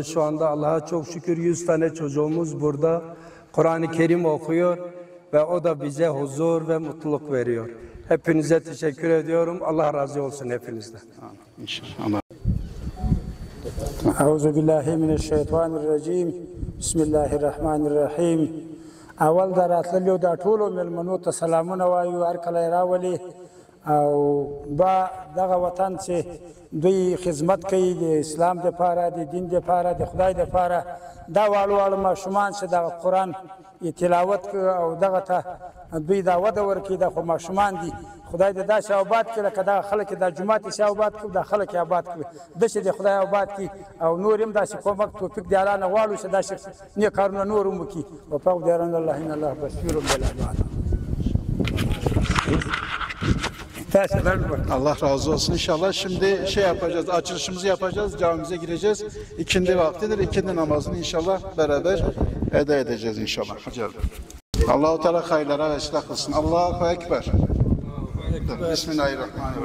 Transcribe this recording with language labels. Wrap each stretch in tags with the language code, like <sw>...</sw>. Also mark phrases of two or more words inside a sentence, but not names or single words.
<tr>Şu anda Allah'a çok şükür 100 tane çocuğumuz burada Kur'an-ı Kerim okuyor ve o da bize huzur ve mutluluk veriyor. Hepinize teşekkür ediyorum. Allah razı olsun hepinizden. İnşallah.</tr> <ar>أعوذ بالله من الشيطان الرجيم. بسم الله الرحمن الرحيم.</ar> <ps>اول دا راتللو دا ټولو مېلمنو ته سلامونه وایو هر کله یې راولي او با دغه وطن چې دوی خدمت کوي د اسلام دپاره د دین دپاره د خدای دپاره دا واړه واړه ماشومان چې دغه قرآن تلاوت کوي او دغه ته دوی دا وده ورکوي دا خو ماشومان دي خدای دې داسې آباد کړي لکه دغه خلک دا جومات یې آباد کړي دا خلک یې آباد کړي داسې د خدای آباد کړي او نور هم داسې کومک توفیق د الله نه غواړو چې داسې نیک کارونه نور هم وکړي</ps> <ar>وفق ديران الله ان الله بصير بالعباد</ar> <tr>Allah razı olsun inşallah. Şimdi şey yapacağız, açılışımızı yapacağız, camimize gireceğiz. İkindi vaktidir, ikindi namazını inşallah beraber eda edeceğiz inşallah. Allah-u Teala hayırlara vesile kılsın.</tr> <ar>الله أكبر. بسم الله الرحمن الرحيم.</ar>